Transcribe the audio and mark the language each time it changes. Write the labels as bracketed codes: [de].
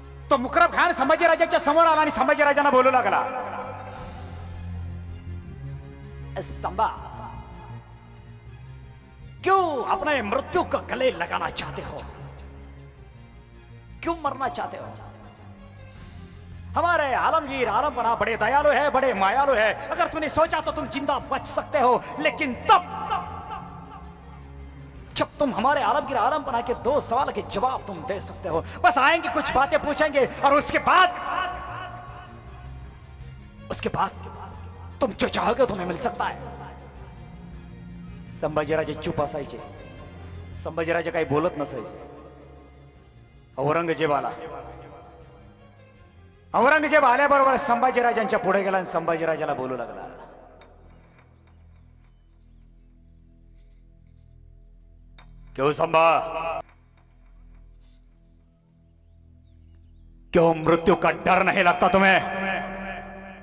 [mr] तो मुकरब खान संभाजीराजाच्या समोर आला आणि संभाजीराजांना बोलू लागला, संभा, [hi] क्यों अपने मृत्यू को गले लगाना चाहते हो? क्यों मरना चाहते हो? हमारे आलमगीर आलमपना बड़े दयालु है, बड़े मायालु है. अगर तूने सोचा तो तुम जिंदा बच सकते हो, लेकिन तब जब तुम हमारे आलमगीर आलमपना के 2 सवाल के जवाब तुम दे सकते हो. बस आएंगे, कुछ बातें पूछेंगे और उसके बाद तुम जो चाहोगे तुम्हें मिल सकता है. [mr] संभाजीराजे चुप असायचे. संभाजीराजे काही बोलत नसायचे. औरंगजेब आल्याबरोबर संभाजीराजांच्या पुढे गेला आणि संभाजीराजाला बोलू लागला, [hi] क्यों संभा, क्यों मृत्यू का डर नहीं लगता तुम्हें?